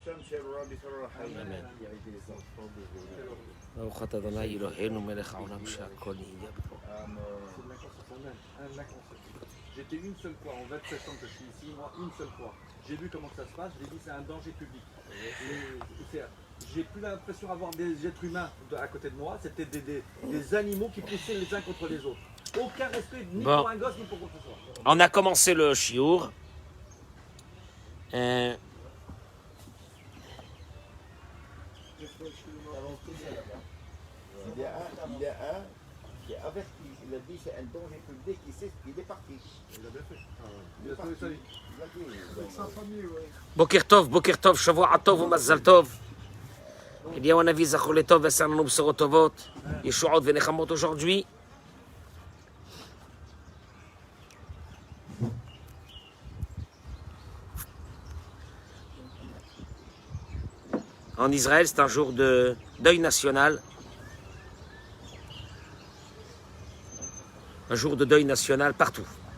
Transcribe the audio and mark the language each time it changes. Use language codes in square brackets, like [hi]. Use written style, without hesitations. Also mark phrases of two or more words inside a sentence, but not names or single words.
[he] ברוך אתה אדוני אלוהינו מלך העולם שהכל נהיה בדברו. [fr] J'étais une seule fois, en 27 ans que je suis ici, moi, une seule fois. J'ai vu comment ça se passe, j'ai dit c'est un danger public. J'ai plus l'impression d'avoir des êtres humains à côté de moi, c'était des animaux qui poussaient les uns contre les autres. Aucun respect, ni pour un gosse, ni pour quoi que ce soit. On a commencé le chiour. Il y a un qui a averti, il a dit c'est un danger public, il est parti. Il a bien fait. Il a sauvé sa vie. Avec sa famille, oui. [he] בוקר טוב, שבוע טוב ומזל טוב. אליהו הנביא זכור לטוב ועשה לנו בשורות טובות, ישועות ונחמות aujourd'hui. [fr] En Israël, c'est un jour de deuil national. Un jour de deuil national partout.